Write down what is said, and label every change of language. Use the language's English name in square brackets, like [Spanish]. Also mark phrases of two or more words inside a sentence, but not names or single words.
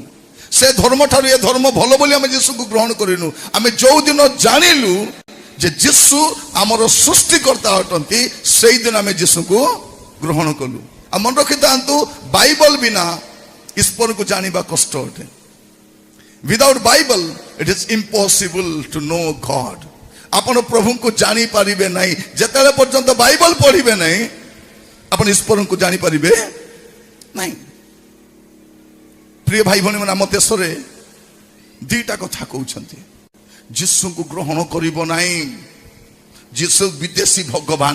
[Odia] ସେ ଧର୍ମ ଠାରୁ ଏ ଧର୍ମ ଭଲ ବୋଲି ଆମେ ଯୀଶୁଙ୍କୁ ଗ୍ରହଣ କରିନୁ। ଆମେ ଯୋଉଦିନ ଜାଣିଲୁ ଯେ ଯୀଶୁ ଆମର ସୃଷ୍ଟିକର୍ତ୍ତା ଅଟନ୍ତି, ସେଇଦିନ ଆମେ ଯୀଶୁଙ୍କୁ ଗ୍ରହଣ କଲୁ। ଆଉ ମନେ ରଖିଥାନ୍ତୁ, ବାଇବଲ ବିନା ଈଶ୍ୱରକୁ ଜାଣିବା କଷ୍ଟ ଅଟେ। [English] Without Bible it is impossible to know God. [Odia] ଆପଣ ପ୍ରଭୁଙ୍କୁ ଜାଣିପାରିବେ ନାହିଁ ଯେତେବେଳେ ପର୍ଯ୍ୟନ୍ତ ବାଇବଲ ପଢିବେ ନାହିଁ, ଆପଣ ଈଶ୍ୱରଙ୍କୁ ଜାଣିପାରିବେ ନାହିଁ। ପ୍ରିୟ ଭାଇ ଭଉଣୀ ମାନେ, ଆମ ଦେଶରେ ଦିଟା କଥା କହୁଛନ୍ତି। ଯୀଶୁଙ୍କୁ ଗ୍ରହଣ କରିବ ନାହିଁ, ଯୀଶୁ ବିଦେଶୀ ଭଗବାନ।